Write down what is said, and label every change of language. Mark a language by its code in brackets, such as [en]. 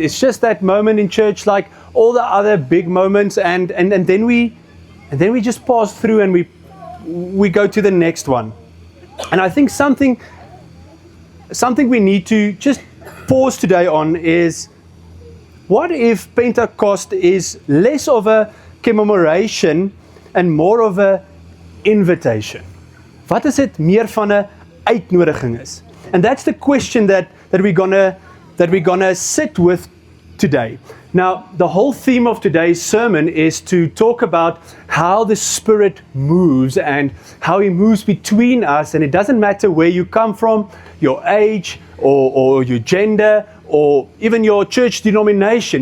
[en] It's just that moment in church like all the other big moments, and then we just pass through and we go to the next one. And I think something we need to just pause today on is, what if Pentecost is less of a commemoration and more of a invitation? [af] Wat as dit meer van 'n uitnodiging is? [en] And that's the question that we're gonna sit with today. Now, the whole theme of today's sermon is to talk about how the Spirit moves and how He moves between us. And it doesn't matter where you come from, your age, or your gender, or even your church denomination.